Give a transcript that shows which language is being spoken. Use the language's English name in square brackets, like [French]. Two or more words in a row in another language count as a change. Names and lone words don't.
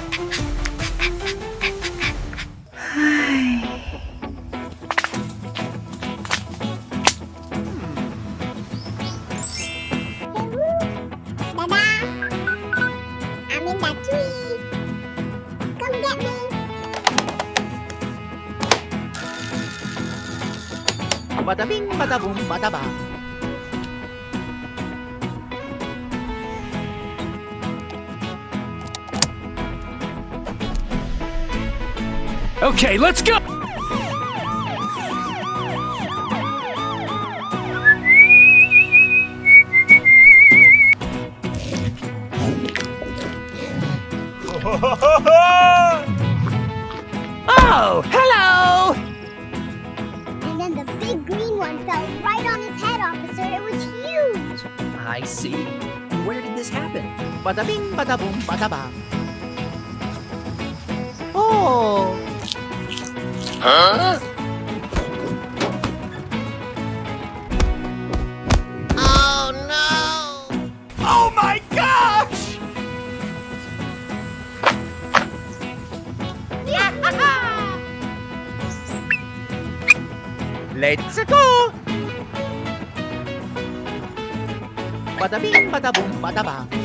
[English] Dada, I'm in that tree. Come get me. Bada bing, bada boom, bada bang. Okay, let's go. Oh, hello! And then the big green one fell right on his head, officer. It was huge. I see. Where did this happen? Bada bing, bada boom, bada bang. Oh! Huh? Oh no! Oh my gosh. Let's go! Bada bing, bada boom, bada bang.